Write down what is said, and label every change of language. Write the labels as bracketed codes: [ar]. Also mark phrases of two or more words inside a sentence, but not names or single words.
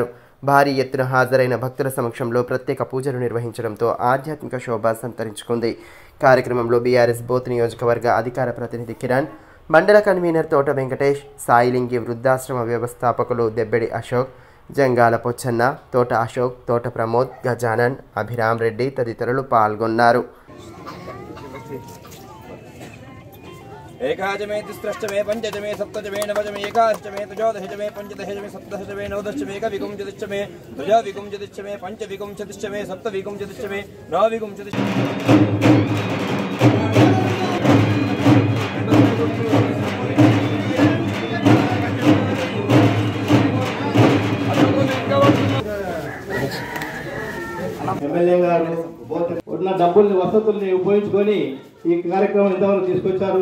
[te] భారీ ఎత్తున హాజరైన భక్తుల సమక్షంలో ప్రత్యేక పూజలు నిర్వహించడంతో ఆధ్యాత్మిక శోభ సంతరించుకుంది. కార్యక్రమంలో బీఆర్ఎస్ బోత్ నియోజకవర్గ అధికార ప్రతినిధి కిరణ్, మండల కన్వీనర్ తోట వెంకటేష్, సాయిలింగి వృద్ధాశ్రమ వ్యవస్థాపకులు దెబ్బెడి అశోక్, జంగాల పొచ్చన్న, తోట అశోక్, తోట ప్రమోద్, గజానన్, అభిరామ్ రెడ్డి తదితరులు పాల్గొన్నారు. [sa] एकाचमे तिस्रश्चमे पंचचमे सप्तचमे नवचमे एकादशचमे त्रयोदशचमे पंचदशचमे सप्तदशचमे नवदशचमे एकविंशतिश्चमे द्विविंशतिश्चमे पंचविंशतिश्चमे सप्तविंशतिश्चमे नवविंशतिश्चमे [te] ఎమ్మెల్యే గారు ఉన్న డబ్బుల్ని వసతుల్ని ఉపయోగించుకొని ఈ కార్యక్రమం ఇంతవరకు తీసుకొచ్చారు.